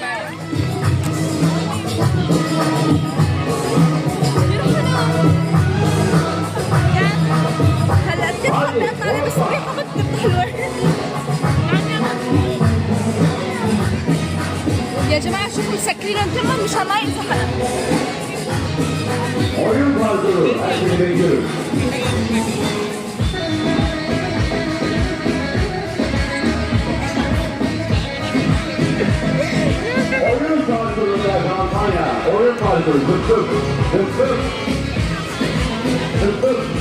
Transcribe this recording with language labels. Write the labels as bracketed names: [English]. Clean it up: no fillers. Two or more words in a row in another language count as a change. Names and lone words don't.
[Arabic] هلا بتضحك بيطلع عليه بس ريحه بتكون حلوه. يا جماعه شوفوا مسكرينهم تمام مشان ما ينزحق. [Turkish] Oyun parkuru herkese bekliyoruz. Oyun parkurunda kampanya. Oyun parkuru zıp zıp. Zıp zıp. Zıp zıp.